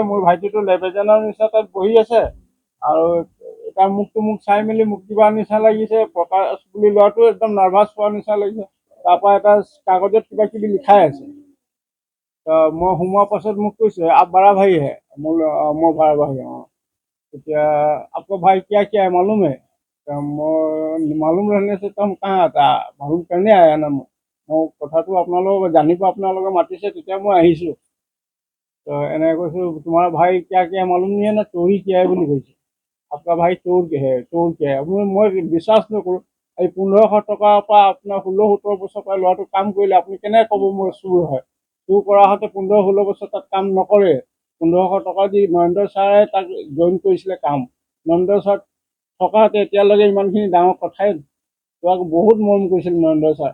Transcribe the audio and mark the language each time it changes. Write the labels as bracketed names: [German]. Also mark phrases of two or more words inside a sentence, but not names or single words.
[Assamese] মোৰ ভাইটিটো লেবেজানৰ নিচিনা তাত বহি আছে আৰু তাৰ মোক চাই মেলি মোক কিবা নিচিনা লাগিছে। প্ৰকাশ বুলি ল'ৰাটো একদম নাৰ্ভাছ হোৱাৰ নিচিনা লাগিছে। তাৰপৰা এটা কাগজত কিবা কিবি লিখাই আছে। মই সোমোৱাৰ পাছত মোক কৈছে [Hindi] आप बारा भाई हे, [Assamese] মই বাৰা ভাই हाँ। [Hindi] এতিয়া आपको भाई क्या क्या है मालूम है? मालूम रहने से तो हम कहाँ आता, मालूम करने आया ना। [Assamese] মই কথাটো আপোনালোকক জানিব আপোনালোকে মাতিছে তেতিয়া মই আহিছোঁ। তো এনেকৈ কৈছোঁ তোমাৰ ভাই [Hindi] क्या क्या मालूम नहीं है ना, चोरी किया है [Assamese] বুলি কৈছে। [Hindi] आपका भाई चोर क्या है? [Assamese] মই বিশ্বাস নকৰোঁ। এই 1500 টকাৰ পৰা আপোনাৰ 16-17 বছৰ পৰা ল'ৰাটো কাম কৰিলে, আপুনি কেনেকৈ ক'ব মোৰ চোৰ হয়? চুৰ কৰা হতে 15-16 বছৰ তাত কাম নকৰে। 1500 টকা দি নৰেন্দ্ৰ ছাৰে তাক জইন কৰিছিলে কাম। নৰেন্দ্ৰ ছাৰ থকাতে এতিয়ালৈকে ইমানখিনি ডাঙৰ কথাই তাক বহুত মৰম কৰিছিল নৰেন্দ্ৰ ছাৰ।